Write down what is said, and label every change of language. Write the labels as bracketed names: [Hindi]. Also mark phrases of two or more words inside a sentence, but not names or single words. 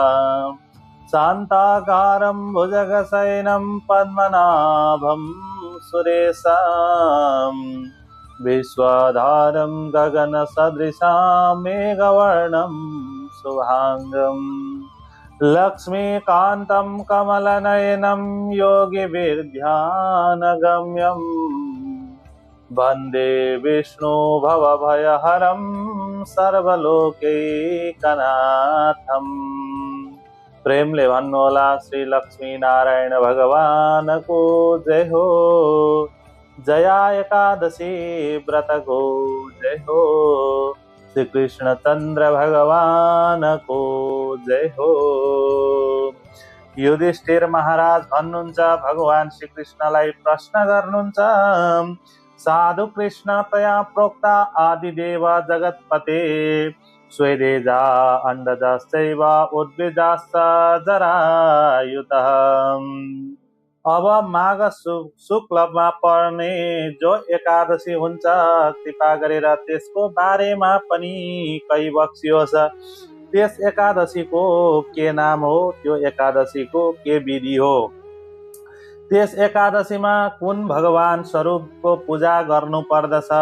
[Sanskrit] शान्ताकारं भुजगशयनं पद्मनाभं सुरेशं, विश्वाधारं गगनसदृशां मेघवर्णं शुभांगं, लक्ष्मीकान्तं कमलनयनं योगिभिर्ध्यानगम्यं, वन्दे विष्णु भवभयहरं सर्वलोकैकनाथम्। [Nepali] प्रेमले भन्नुहोला श्री लक्ष्मी नारायण भगवान को जय हो। जया एकादशी व्रत को जय हो। श्री कृष्ण चंद्र भगवान को जय हो। युधिष्ठिर महाराज भन्नुहुन्छ, भगवान श्री कृष्णलाई प्रश्न गर्नुहुन्छ, [Sanskrit] साधु कृष्ण तया प्रोक्ता आदिदेव जगतपते, स्वेदेजा अंडजाश्चैव उद्भिजाश्च जरायुतः। [Nepali] अब माघ शुक्लमा पर्ने जो एकादशी हुन्छ, कृपा गरेर त्यसको बारेमा पनि कही बक्सियोस्। त्यस एकादशीको के नाम हो, त्यो एकादशीको के विधि हो, त्यस एकादशीमा कुन भगवान स्वरूपको पूजा गर्नु पर्दछ।